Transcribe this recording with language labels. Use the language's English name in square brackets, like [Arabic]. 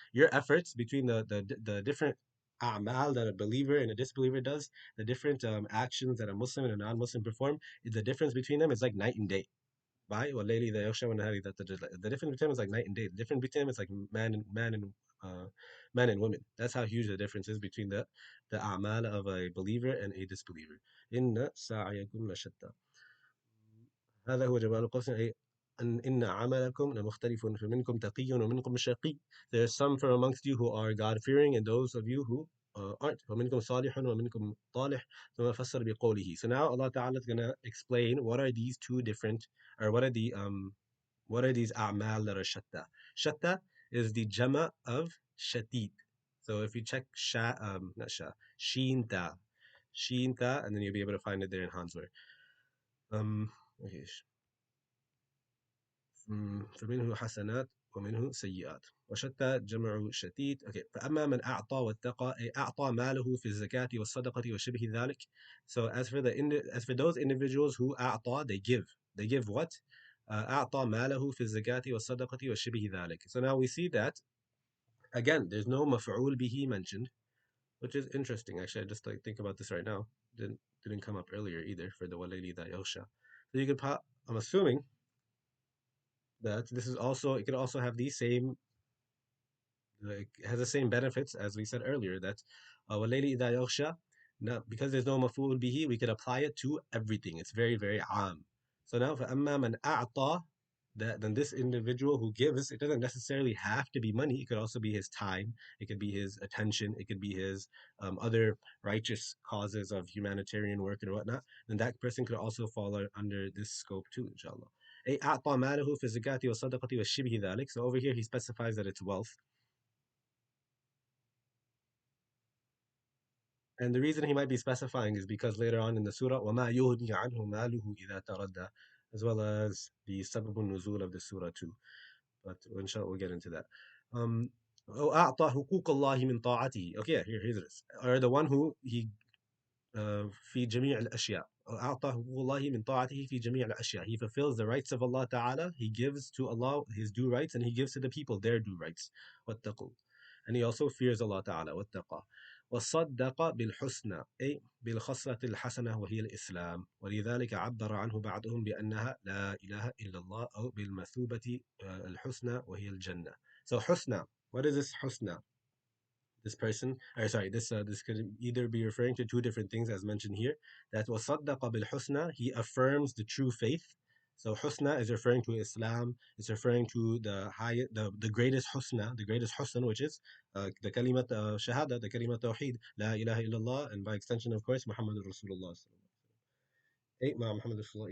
[English] Your efforts between the different a'mal that a believer and a disbeliever does, the different actions that a Muslim and a non-Muslim perform, the difference between them is like night and day. [Arabic] Why? وَاللَّيْلِ إِذَا يَغْشَى وَالنَّهَارِ إِذَا تَجَلَّى. [English] The difference between them is like night and day. The difference between them is like uh, man and women. That's how huge the difference is between the a'mal of a believer and a disbeliever. [Arabic] Inna sa'yakum lashatta. هذا هو جواب القسم، أي إن عملكم لمختلف فمنكم تقي ومنكم شقي. [English] There are some from amongst you who are God-fearing and those of you who aren't. [Arabic] ومنكم صالح ومنكم طالح. ثم فسر بقوله. [English] So now Allah Ta'ala is going to explain what are these two different, or what are these a'mal that are shatta. Shatta is the jama of shatid. So if you check not sha, sheen ta, and then you'll be able to find it there in Hansware. [Arabic] Okay, فمنه حسنات ومنه سيئات وشتى جمع شتيت. Okay, فأما من أعطى واتقى أي أعطى ماله في الزكاة والصدقة وشبه ذلك. [English] So as for those individuals who أعطى, they give what? [Arabic] أعطى ماله في الزكاة والصدقة وشبه ذلك. [English] So now we see that again there's no مفعول به mentioned, which is interesting. Actually, I just like think about this right now. Didn't come up earlier either for the waleli that yosha. So you could I'm assuming that this is also, it could also have the same, like has the same benefits as we said earlier, that [Arabic] وَاللَّيْلِ إِذَا يَغْشَى. [English] Now because there's no maf'ul bihi, we could apply it to everything. It's very very am. So now [Arabic] فَأَمَّا مَنْ أَعْطَى, [English] that then this individual who gives, it doesn't necessarily have to be money. It could also be his time, it could be his attention, it could be his other righteous causes of humanitarian work and whatnot. Then that person could also fall under this scope too, inshallah. [Arabic] أي أعطى ماله في الزكاة والصدقة والشبه ذلك. [English] So over here he specifies that it's wealth. And the reason he might be specifying is because later on in the surah, [Arabic] وَمَا يُغْنِي عَنْهُ مَالُهُ إِذَا تَرَدَّى, [English] as well as the sabab nuzul of the surah too. But inshallah we'll get into that. [Arabic] أعطى حقوق الله من طاعته. [English] Okay, here it is. Or the one who he [Arabic] في جميع الأشياء. أعطى حقوق الله من طاعته في جميع الأشياء. [English] He fulfills the rights of Allah Ta'ala. He gives to Allah his due rights, and he gives to the people their due rights. واتقوا. And he also fears Allah Ta'ala. واتقى. [Arabic] وصدق بالحسنى أي بالخصلة الحسنة وهي الإسلام ولذلك عبر عنه بعضهم بأنها لا إله إلا الله أو بالمثوبة الحسنى وهي الجنة. [English] So حسنى, what is this حسنى? This person, or sorry, this could either be referring to two different things as mentioned here. That was [Arabic] صدق بالحسنى, [English] he affirms the true faith. So husna is referring to Islam. It's referring to the greatest husna, the greatest husn, which is the kalimat shahada, the kalimat tawheed, la ilaha illallah, and by extension, of course, Muhammad Rasulullah. Eight Ma Muhammad Rasulullah.